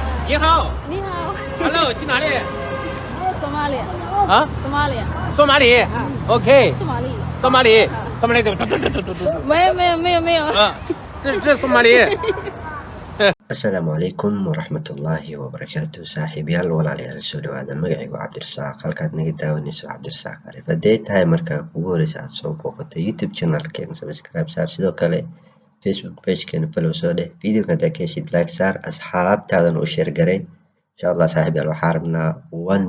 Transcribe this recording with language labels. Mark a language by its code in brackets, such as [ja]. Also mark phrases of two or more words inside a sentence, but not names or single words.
[zh] 你好，你好。 Hello，去哪里？ Somalia。啊 Somalia。索马里。OK。 Somali。索马里。索马里。没有。这索马里。 [so] asalaamu calaykum waraxmatullaahi wabarakaatu saaxiibayaal walaalayaal soo dhawaada magacaygu cabdirasaaq halkaad naga daawanayso cabdirasaaq arif hadday tahay markaa kugu horeysa aad soo booqatay youtube channelkeena subscribe saar sidoo kale facebook pagekeena follow soo dheh videoga hadaa ka heshid like saar asxaabtaadana u sheer garay [ar] إن شاء الله [so] saaxiibayaal waxaa rabnaa 1